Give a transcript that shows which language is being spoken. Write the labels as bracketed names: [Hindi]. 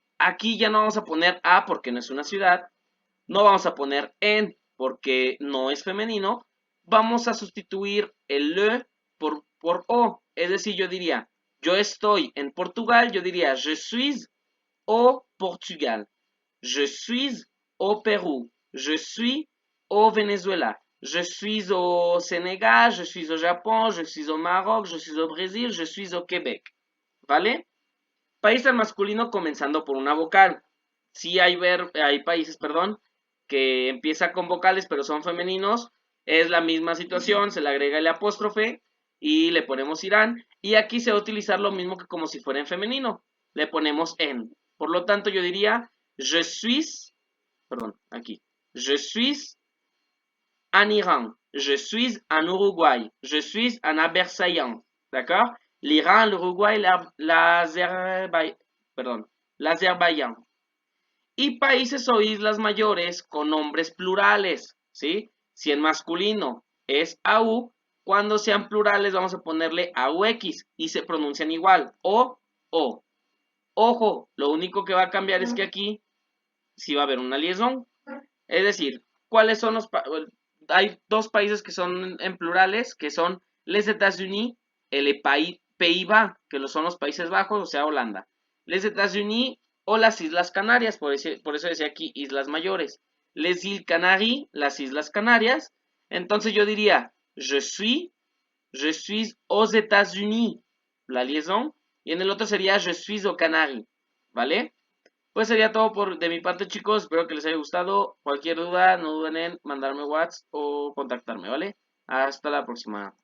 [Spanish] Aquí ya no vamos a poner a porque no es una ciudad. No vamos a poner en porque no es femenino. Vamos a sustituir el le por o. Es decir, yo diría, yo estoy en Portugal, yo diría, [French] je suis au Portugal. Je suis au Pérou. Je suis au Venezuela. Je suis au Sénégal, je suis au Japón, je suis au Maroc, je suis au Brésil, je suis au Québec. [Spanish] ¿Vale? País al masculino comenzando por una vocal. Sí hay países, perdón, que empieza con vocales pero son femeninos. Es la misma situación, se le agrega el apóstrofe y le ponemos Irán. Y aquí se va a utilizar lo mismo que como si fuera en femenino. Le ponemos en. Por lo tanto, yo diría, [French] je suis, [Spanish] perdón, aquí. [French] Je suis en Iran. Je suis en Uruguay. Je suis en Azerbaïdjan. D'accord? L'Iran, l'Uruguay, l'Azerbaïdjan. [Spanish] Y países o islas mayores con nombres plurales, ¿sí? Si en masculino es AU, cuando sean plurales vamos a ponerle AUX y se pronuncian igual, o. Ojo, lo único que va a cambiar es que aquí sí va a haber una liaison. Es decir, ¿cuáles son hay dos países que son en plurales, que son les États-Unis, el Pays-Bas, que son los Países Bajos, o sea, Holanda. Les États-Unis o las Islas Canarias, por eso decía aquí Islas Mayores. [French] Les Îles Canaries, [Spanish] las Islas Canarias. Entonces yo diría, [French] je suis aux États-Unis, la liaison. [Spanish] Y en el otro sería, [French] je suis aux Canaries, [Spanish] ¿vale? Pues sería todo de mi parte, chicos. Espero que les haya gustado. Cualquier duda, no duden en mandarme WhatsApp o contactarme, ¿vale? Hasta la próxima.